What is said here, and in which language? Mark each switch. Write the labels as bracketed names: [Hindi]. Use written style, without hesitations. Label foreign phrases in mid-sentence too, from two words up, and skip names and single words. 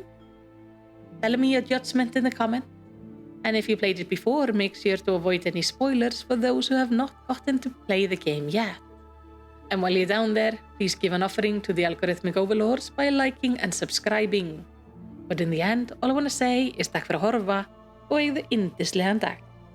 [English] Tell me your judgment in the comments. And if you played it before, make sure to avoid any spoilers for those who have not gotten to play the game yet. And while you're down there, please give an offering to the algorithmic overlords by liking and subscribing. But in the end, all I want to say is [Icelandic] takk fyrir að horfa og eigðu yndislegan dag.